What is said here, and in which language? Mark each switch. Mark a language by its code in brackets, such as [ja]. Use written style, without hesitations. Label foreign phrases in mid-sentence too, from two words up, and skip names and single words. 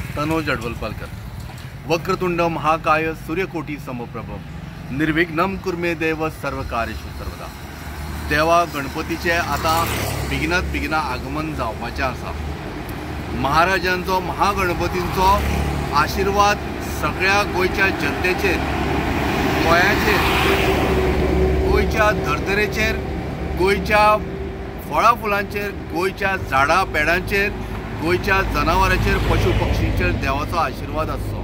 [sa] मनोज अडवलपालकर। वक्रतुंड महाकाय सूर्यकोटी समप्रभ निर्विघ्नं कुर्मे देव सर्वकार्येषु सर्वदा। [kok] देवा गणपतीचे आता बेगिनात बेगिना आगमन जावपाचें आसा। महाराजांचो महागणपतींचो आशीर्वाद सगळ्या गोंयच्या जनतेचेर, गोंयाचेर, गोंयच्या धर्तरेचेर, गोंयच्या फळां फुलांचेर, गोंयच्या झाडां पेडांचेर, गोंयच्या जनावरांचेर, पशु पक्षींचेर देवाचो आशीर्वाद आसचो।